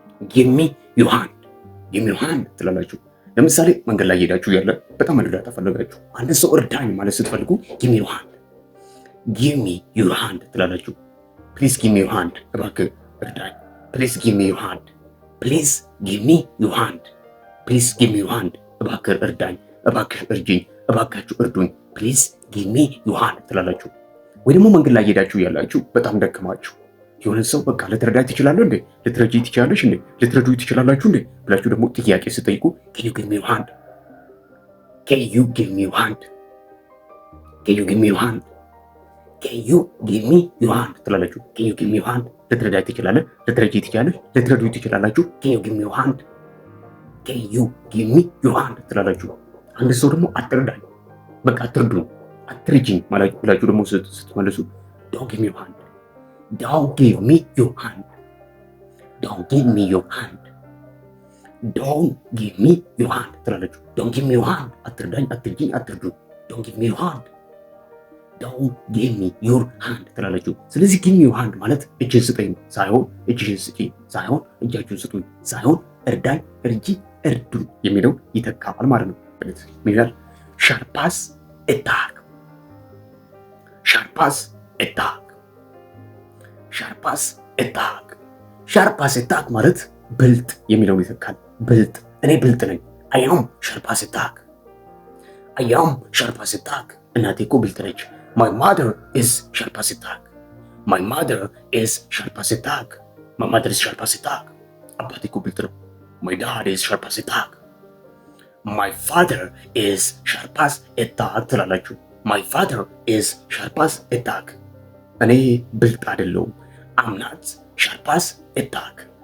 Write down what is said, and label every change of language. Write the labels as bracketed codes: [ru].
[am] ጊቭ ሚ ዩር ሃንድ፣ ጊቭ ሚ ዩር ሃንድ ትላላችሁ። ለምሳሌ መንገድ ላይ ሄዳችሁ ያለ በጣም እርዳታ ፈለጋችሁ፣ አንድ ሰው እርዳኝ ማለት ስትፈልጉ ጊቭ ሚ ዩር ሃንድ፣ ጊቭ ሚ ዩር ሃንድ ትላላችሁ። [en] ፕሊዝ ጊቭ ሚ ዩር ሃንድ፣ [am] እባክህ እርዳኝ። ፕሊዝ ጊቭ ሚ ዩር ሃንድ፣ ፕሊዝ ጊቭ ሚ ዩር ሃንድ፣ ፕሊዝ ጊቭ ሚ ዩር ሃንድ፣ እባክህ እርዳኝ፣ እባክህ እርጂኝ፣ እባካችሁ እርዱኝ፣ ፕሊዝ ጊቭ ሚ ዩር ሃንድ ትላላችሁ። ወይ ደግሞ መንገድ ላይ ሄዳችሁ ያላችሁ በጣም ደከማችሁ፣ የሆነ ሰው በቃ ልትረዳኝ ትችላለህ እንዴ? ልትረጂ ትችላለሽ እንዴ? ልትረዱ ትችላላችሁ እንዴ? ብላችሁ ደግሞ ጥያቄ ስጠይቁ [en] can you give me your hand? Can you give me your hand? Can you give me your hand? Can you give me your hand ትላላችሁ። can you give me your hand [am] ልትረዳኝ ትችላለህ፣ ልትረጂ ትችላለሽ፣ ልትረዱ ትችላላችሁ። [en] can you give me your hand? Can you give me your hand [am] ትላላችሁ። አንድ ሰው ደግሞ አትርዳኝ፣ በቃ አትርዱኝ፣ አትርጂኝ ማለት ብላችሁ ደግሞ ስትመልሱ [en] don't give me your hand, don't give me your hand, don't give me your hand, don't give me your hand ትላለችሁ። don't give me your hand አትርዳኝ፣ አትርጂኝ፣ አትርዱኝ። don't give me your hand, [am] don't give me your hand ትላለችሁ። ስለዚህ give me your hand ማለት እጅን ስጠኝ ሳይሆን እጅሽን ስጪኝ ሳይሆን እጃችሁን ስጡኝ ሳይሆን እርዳኝ፣ እርጂ፣ እርዱኝ የሚለው ይተካል ማለት ነው። ምን ይላል? ሻርፓስ ኤታክ፣ ሻርፓስ ኤታክ፣ ሻርፓስ ኤታክ። ሻርፓስ ኤታክ ማለት ብልጥ የሚለውን ይተካል። ብልጥ፣ እኔ ብልጥ ነኝ። [en] አያም ሻርፓስ ኤታክ፣ አያም ሻርፓስ ኤታክ። [am] እናቴ እኮ ብልጥ ነች። [en] ማይ ማደር ኢዝ ሻርፓስ ኤታክ፣ ማይ ማደር ኢዝ ሻርፓስ ኤታክ፣ ማይ ማደር ኢዝ ሻርፓስ ኤታክ። [am] አባቴ እኮ ብልጥ ነው። [en] ማይ ዳድ ኢዝ ሻርፓስ ኤታክ፣ ማይ ፋደር ኢዝ ሻርፓስ ኤታክ ትላላችሁ። ማይ ፋደር ኢዝ ሻርፓስ ኤታክ። [am] እኔ ብልጥ አይደለሁም። [en] አም ናት ሻርፓስ ኤታክ፣